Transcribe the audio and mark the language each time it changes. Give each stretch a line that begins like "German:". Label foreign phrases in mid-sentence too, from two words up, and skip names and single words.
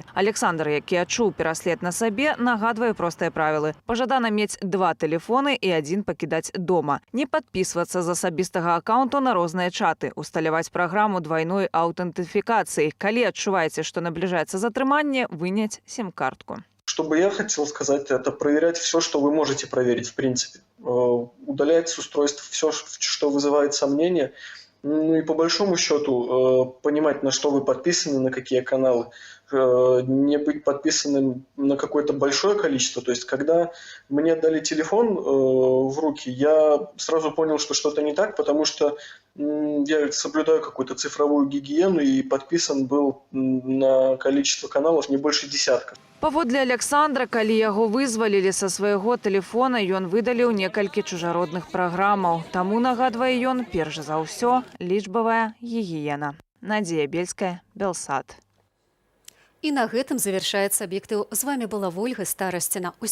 Belarusian: Александр, які адчуў пераслед на сабе, нагадвае простыя правілы. Пажадана мець 2 тэлефоны і 1 пакідаць дома. Не падпісвацца з асабістага акаунту на розныя чаты. Усталяваць праграму двайной аўтэнтыфікацыі. Калі адчуваеце, што набліжаецца затрыманне, выняць сим-картку.
Russian: Что бы я хотел сказать, это проверять все, что вы можете проверить, в принципе. Удалять с устройств все, что вызывает сомнения. Ну и по большому счету понимать, на что вы подписаны, на какие каналы. Не быть подписанным на какое-то большое количество. То есть, когда мне дали телефон в руки, я сразу понял, что что-то не так, потому что я соблюдаю какую-то цифровую гигиену и подписан был на количество каналов не больше 10.
Belarusian: Паводле Александра, калі яго вызвалілі са свайго тэлефона, ён выдаліў некалькі чужародных праграмаў. Таму, нагадвае ён, перш за ўсё, лічбавая гігіена. Надзея Бельская, Белсат. І на гэтым завяршаецца аб'ектыў. З вамі была Вольга Старасціна.